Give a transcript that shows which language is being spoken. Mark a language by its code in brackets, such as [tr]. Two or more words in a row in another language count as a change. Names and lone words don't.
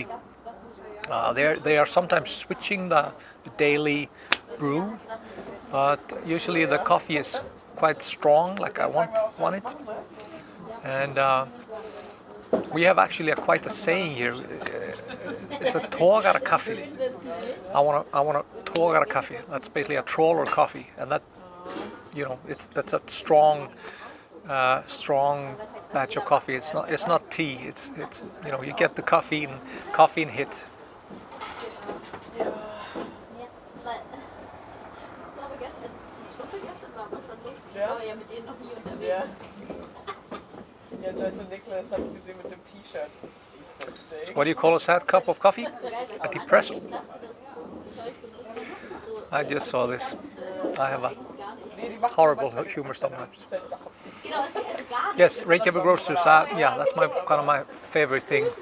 [en] They are sometimes switching the daily brew, but usually the coffee is quite strong, like I want it. And we have actually quite a saying here. It's a [is] togara kaffi. [en] I want a [is] togara kaffi. [en] That's basically a trawler coffee, and that, that's a strong batch of coffee. It's not tea. It's you get the caffeine hit. [de] Ja. Ja, Joyce und Nicholas habe ich gesehen mit dem T-Shirt. [en] So what do you call a sad cup of coffee? A depresso. I just saw this. I have a horrible humor sometimes. Yes, Reykjavik Roasters. Yeah, that's kind of my favorite thing.